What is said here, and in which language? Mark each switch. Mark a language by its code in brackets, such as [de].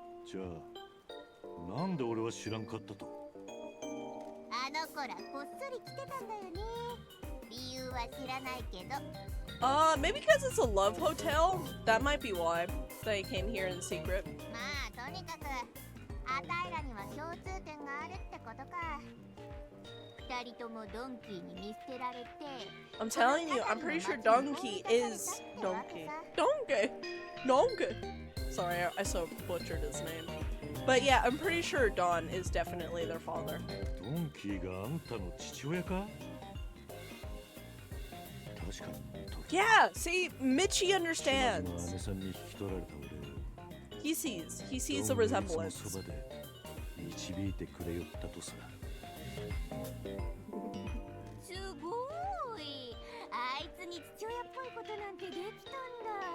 [ja] じゃあ、なんで俺は知らんかったと？あの子らこっそり来てたんだよね。理由は知らないけど。 [en] Maybe because it's a love hotel. That might be why they came here in secret. [ja] まあとにかく、あたいらには共通点があるってことか。二人ともドンキーに見捨てられて。 [en] I'm telling you, I'm pretty sure Donkey is Donkey. Donkey. Sorry, I so butchered his name. But yeah, I'm pretty sure Don is definitely their father. [ja] ドンキーがあんたの父親か？確かに。 [en] Yeah, see, Michi understands. [ja] 姉さんに引き取られた俺を。 [en] He sees the resemblance. [ja] そばで導いてくれよったとさ。すごい。あいつに父親っぽいことなんてできたんだ。